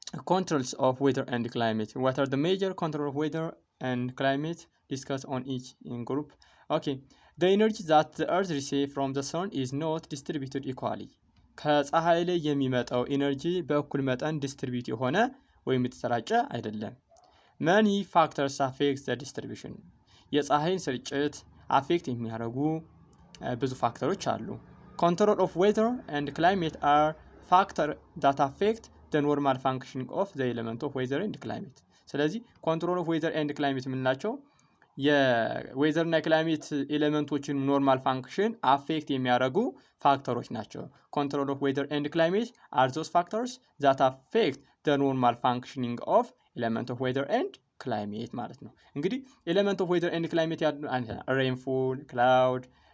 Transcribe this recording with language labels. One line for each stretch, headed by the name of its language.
English: ኮንትሮልስ ኦፍ ዌዘር ኤንድ ክላይሜት ዋት አር ዘ ሜጀር ኮንትሮል ኦፍ ዌዘር ኤንድ ክላይሜት ዲስከስ ኦን ኢች ኢን ግሩፕ Okay, the energy that the earth receives from the sun is not distributed equally.
Amharic: ከፀሐይ ላይ የሚመጣው ኢነርጂ በእኩል መጠን ዲስትሪቢዩት የሆነ ወይም የተሰራጨ አይደለም።
English: many factors affect the distribution.
Amharic: የፀሐይን ስርጭት አፌክት የሚያደርጉ ብዙ ፋክተሮች አሉ።
English: control of weather and climate are factors that affect the normal functioning of the element of weather and climate.
Amharic: ስለዚህ
English: control of weather and climate
Amharic: የምንላቸው የዌዘር እና ክላይሜት ኤሌመንቶችን ኖርማል ፋንክሽን አፌክት የሚያደርጉ ፋክተሮች ናቸው።
English: ኮንትሮል ኦፍ ዌዘር ኤንድ ክላይሜት
Amharic: አር ዞስ ፋክተርስ ዛት አፌክት ዘ ኖርማል ፋንክሽኒንግ ኦፍ ኤሌመንት ኦፍ ዌዘር ኤንድ ክላይሜት ማለት ነው። እንግዲህ ኤሌመንት ኦፍ ዌዘር ኤንድ ክላይሜት ያሉ ሬንፎል፣ ክላውድ፣